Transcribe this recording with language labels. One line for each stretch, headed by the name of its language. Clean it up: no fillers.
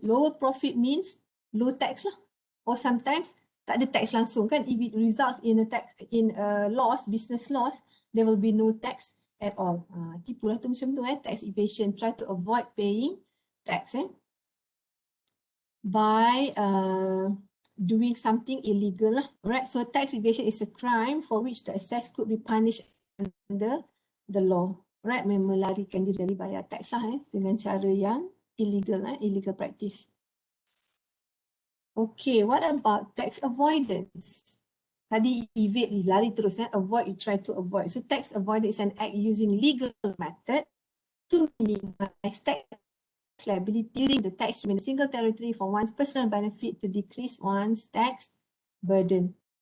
English: Lower profit means low tax lah. Or sometimes
Malay: tak ada tax langsung kan.
English: If it results in a loss, business loss, there will be no tax at all.
Malay: Tipulah tu macam tu
English: tax evasion, try to avoid paying tax by doing something illegal lah. Right, so tax evasion is a crime for which the excess could be punished under the law.
Malay: Right, melarikan diri dari bayar tax lah dengan cara yang illegal,
English: illegal practice. Okay, what about tax avoidance?
Malay: Tadi evade, lari terus,
English: avoid, you try to avoid. So tax avoidance is an act using legal method to minimize tax liability using the tax in a single territory for one's personal benefit to decrease one's tax burden.